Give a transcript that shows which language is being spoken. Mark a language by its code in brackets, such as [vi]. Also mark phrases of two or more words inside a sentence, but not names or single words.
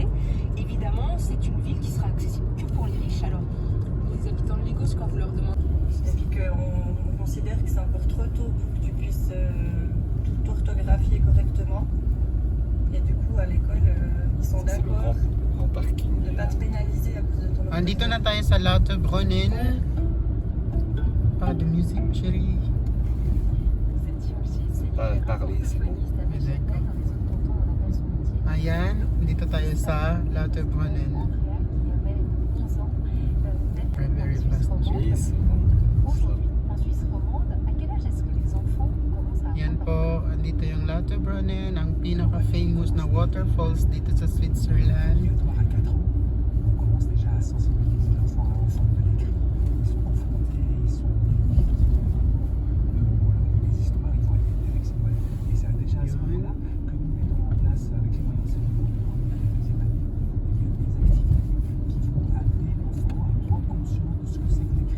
[fr] Évidemment, c'est une ville qui sera accessible que pour les riches. Alors, les habitants de Lagos, quand vous leur demandez... C'est-à-dire qu'on considère que c'est encore trop tôt pour que tu puisses tout orthographier correctement. Et du coup, à l'école, ils sont d'accord de ne pas te pénaliser à cause de ton orthographe. [tl] Andito na tayo sa Lauterbrunnen. [fr] Pas de musique, chérie. Parler, c'est bon. [tl] Ayan, dito tayo sa Lauterbrunnen. [en] Very fast. Yes. [fr] Aujourd'hui, en Suisse romande, à quel âge est-ce que les enfants commencent à [tl] Yan po, andito yung Lauterbrunnen, ang pinaka-famous na waterfalls dito sa Switzerland. [fr] À 4 ans, on commence déjà à sensibiliser les enfants à l'ensemble de l'écrit. Ils sont confrontés, ils sont des histoires, ils vont être aidés avec ces moyens. Et c'est déjà à ce moment-là que nous mettons en place avec les moyens d'enseignement de la deuxième année, des activités qui vont amener l'enfant à prendre conscience de ce que c'est que l'écrit.